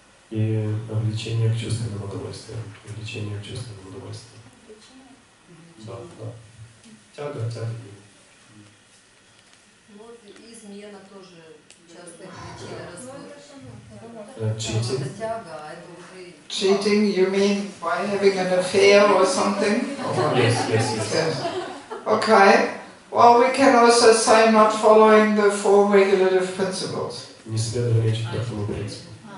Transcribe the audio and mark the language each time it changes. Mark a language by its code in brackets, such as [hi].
[ru] И влечение к чувственному удовольствию. Влечение к чувственному удовольствию. Да. Тяга. Вот и измена тоже часто причина развода. [en] Cheating. [ru] Это тяга, а это уже... [en] Cheating, you mean by having an affair or something? Yes. Okay. Well, we can also say not following the four regulative principles. [ru] Не следование четвертому принципу.